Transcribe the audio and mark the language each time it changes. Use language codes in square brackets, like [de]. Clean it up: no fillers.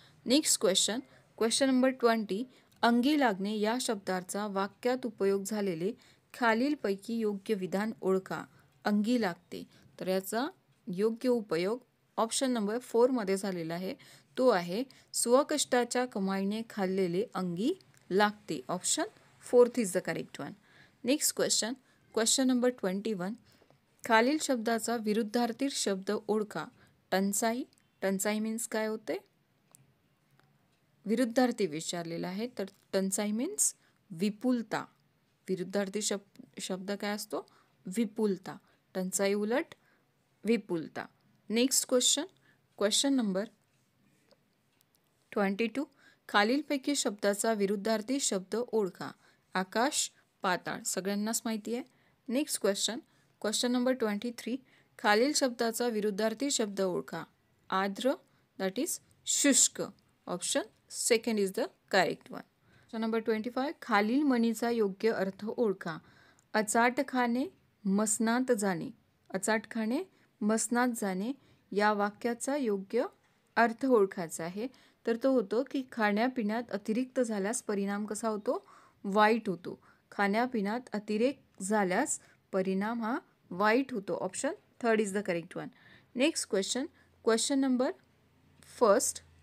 [en] Next question, question number 20. [mr] अंगी लागणे या शब्दाचा वाक्यात उपयोग झालेले खालीलपैकी योग्य विधान ओळखा. अंगी लागते, तर याचा योग्य उपयोग ऑप्शन नंबर 4 मध्ये झालेला आहे. तो आहे स्वकष्टाच्या कमाईने खाल्लेले अंगी लागते. [en] Option 4 is the correct one. Next question, question number 21. [mr] खालील शब्दाचा विरुद्धार्थी शब्द ओळखा. टंचाई. टंचाई मीन्स काय होते? विरुद्धार्थी विचारलेला आहे, तर टंचाई मीन्स विपुलता. विरुद्धार्थी शब्द काय असतो? विपुलता. टंचाई उलट विपुलता. [en] Next question, question number 22. [mr] खालीलपैकी शब्दाचा विरुद्धार्थी शब्द ओळखा. आकाश, पाताळ. सगळ्यांनाच माहिती आहे. [en] Next question, question number 23. [mr] खालील शब्दाचा विरुद्धार्थी शब्द ओळखा. आर्द्र, [en] that is [mr] शुष्क. [en] Option second is the correct one. Question number 25. [mr] खालील म्हणीचा योग्य अर्थ ओळखा. अचाट खाणे, मसनात जाणे. अचाट खाणे, मसनात जाणे या वाक्याचा योग्य अर्थ ओळखायचा आहे. तर तो होतो की खाण्यापिण्यात अतिरिक्त झाल्यास परिणाम कसा होतो? वाईट होतो. खाण्यापिण्यात अतिरेक झाल्यास परिणाम हा वाईट होतो. [en] Option third is the correct one. Next question, question number 1.